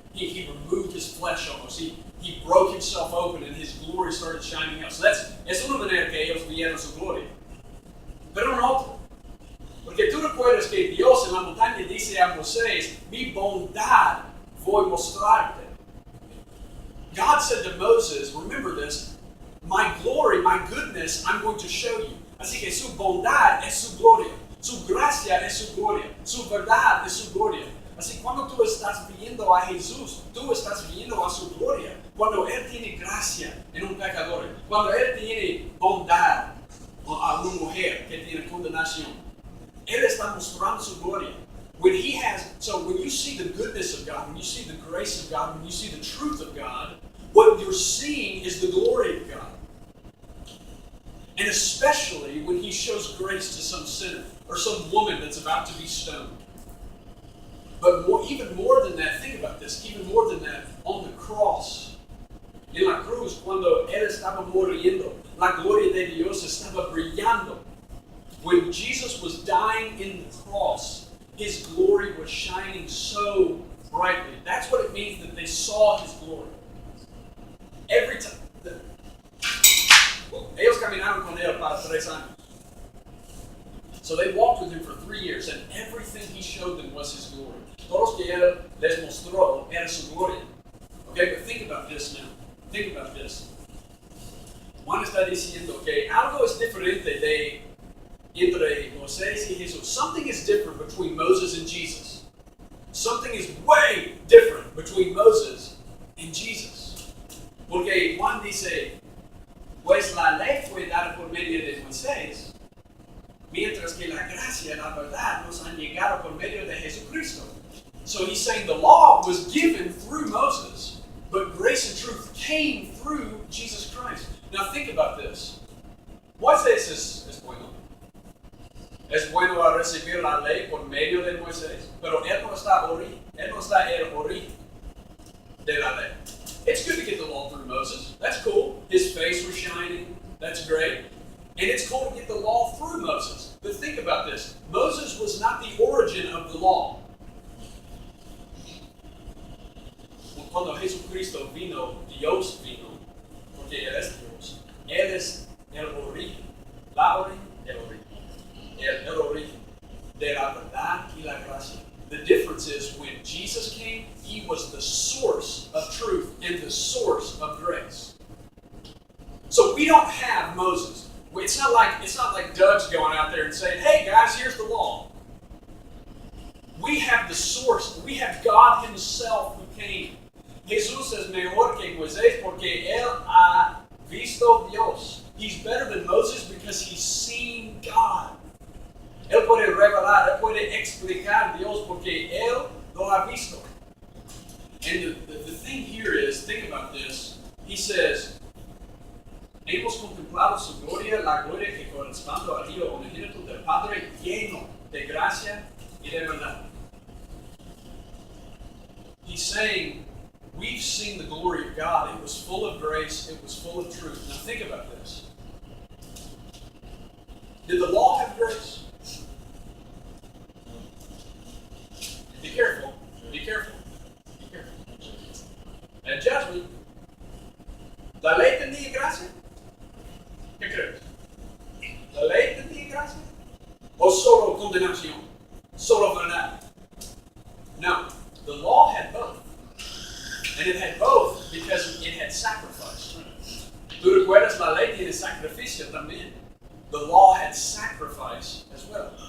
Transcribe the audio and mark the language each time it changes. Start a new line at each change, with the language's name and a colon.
English: He removed his flesh almost. He broke himself open and his glory started shining out.
Spanish: So es una manera que ellos vieron su gloria. Pero no otro. Porque tú recuerdas que Dios en la montaña dice a Moisés, mi bondad voy a mostrarte.
English: God said to Moses, remember this, my glory, my goodness, I'm going to show you.
Spanish: Así que su bondad es su gloria. Su gracia es su gloria. Su verdad es su gloria. Así cuando tú estás viendo a Jesús, tú estás viendo a su gloria. Cuando Él tiene gracia en un pecador. Cuando Él tiene bondad a una mujer que tiene condenación. Él está mostrando su gloria.
English: When you see the goodness of God, when you see the grace of God, when you see the truth of God, what you're seeing is the glory of God. And especially when he shows grace to some sinner or some woman that's about to be stoned. But even more than that, think about this, even more than that, on the cross,
Spanish: en la cruz, cuando él estaba muriendo, la gloria de Dios estaba brillando.
English: When Jesus was dying in the cross, his glory was shining so brightly. That's what it means that they saw his glory. Every time.
Spanish: Ellos caminaron con él para 3 años.
English: So they walked with him for 3 years, and everything he showed them was his glory.
Spanish: Todos que él les mostró era su gloria.
English: Okay, but think about this now. Think about this.
Spanish: Juan está diciendo que algo es diferente entre Moisés y Jesús.
English: Something is different between Moses and Jesus. Something is way different between Moses and Jesus.
Spanish: Porque Juan dice, pues la ley fue dada por medio de Moisés, mientras que la gracia y la verdad nos han llegado por medio de Jesucristo.
English: So he's saying the law was given through Moses, but grace and truth came through Jesus Christ. Now think about this.
Spanish: Moisés es bueno. Es bueno a recibir la ley por medio de Moisés, pero él no está el origen de la ley.
English: It's good to get the law through Moses. That's cool. His face was shining. That's great. And it's called to get the law through Moses. But think about this. Moses was not the origin of the law.
Spanish: Cuando Jesucristo vino, Dios vino, porque Él es Dios. Él es el origen. La origen, el origen. El origen de la verdad y la gracia.
English: The difference is when Jesus came, He was the source of truth and the source of grace. So we don't have Moses. It's not like Doug's going out there and saying, "Hey guys, here's the law." We have the source. We have God Himself who came.
Spanish: Jesús es mejor que Moisés porque Él ha visto Dios.
English: He's better than Moses because he's seen God.
Spanish: Él puede revelar, Él puede explicar Dios porque Él lo ha visto.
English: And the thing here is, think about this. He says,
Spanish: hemos contemplado su gloria, la gloria que corresponde al Hijo unigénito del Padre, lleno de gracia y de verdad.
English: He's saying, we've seen the glory of God. It was full of grace. It was full of truth. Now think about this. Did the law have grace? Be careful. Be careful. Be careful. And judgment.
Spanish: ¿La ley tenía gracia? ¿Qué crees? ¿La ley tenía gracia? ¿O solo condenación? ¿Solo verdad? No.
English: The law had both. And it had both because it had sacrifice.
Spanish: ¿Tú recuerdas la ley tiene sacrificio también?
English: The law had sacrifice as well.